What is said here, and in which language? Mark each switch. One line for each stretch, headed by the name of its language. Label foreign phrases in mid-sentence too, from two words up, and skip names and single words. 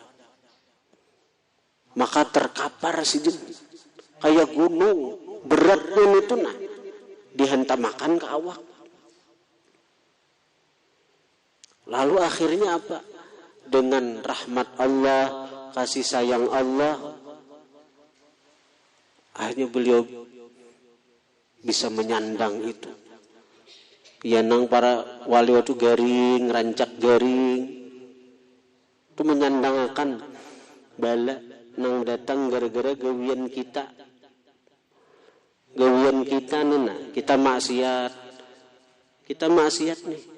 Banjar: Maka terkapar Sidin, kayak gunung beratnya itu dihentamkan ke awak. Lalu akhirnya apa?
Indonesian: Dengan rahmat Allah, kasih sayang Allah, akhirnya beliau bisa menyandang itu.
Banjar: Ya nang para wali itu garing, rancak garing, itu menyandangakan bala nang datang gara-gara gawian kita. Gawian kita nena, kita maksiat nih.